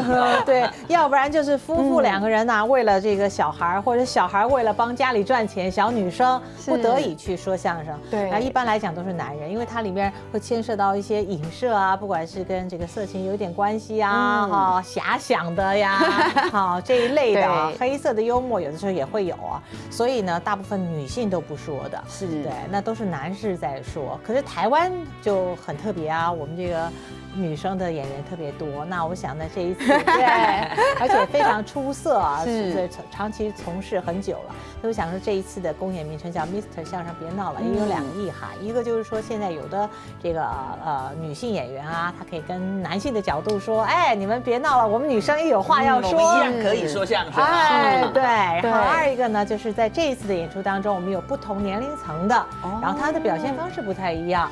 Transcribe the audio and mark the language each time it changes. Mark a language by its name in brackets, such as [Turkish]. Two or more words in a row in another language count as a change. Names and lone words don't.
[Chinese] 對，要不然就是夫婦2個人啊，為了這個小孩，或者小孩為了幫家裡賺錢，小女生不得已去說相聲。對，一般來講都是男人，因為它裡面會牽涉到一些影射啊，不管是跟這個色情有點關係啊，哈，遐想的呀，好這一類的黑色的幽默，有的時候也會有啊，所以呢，大部分女性都不說的，是對，那都是男士在說。可是台灣就很特別啊，我們這個女生的演員特別多。那我想呢，這一次對，而且非常出色啊，是長期從事很久了。所以我想說，這一次的公演名稱叫 Mr. 相聲別鬧了，也有2個意涵，一個就是說現在有的這個女性演員啊，她可以跟男性的角度說，哎，你們別鬧了，我們女生也有話要說，我們一樣可以說相聲。哎，對。然後2個呢，就是在這一次的演出當中，我們有不同年齡層的，然後他的表現方式不太一樣。